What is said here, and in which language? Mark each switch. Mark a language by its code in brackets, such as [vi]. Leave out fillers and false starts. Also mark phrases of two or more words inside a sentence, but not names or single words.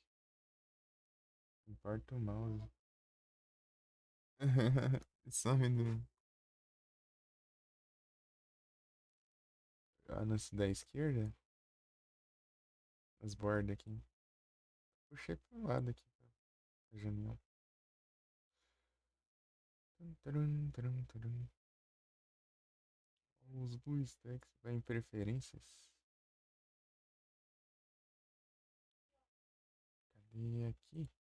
[pt] Importa o mouse. Some do anúncio da esquerda. As bordas aqui. Puxei pro lado aqui, pra janela. Tum, tarum, tarum, tarum. Os BlueStacks vai em preferências. Cadê aqui?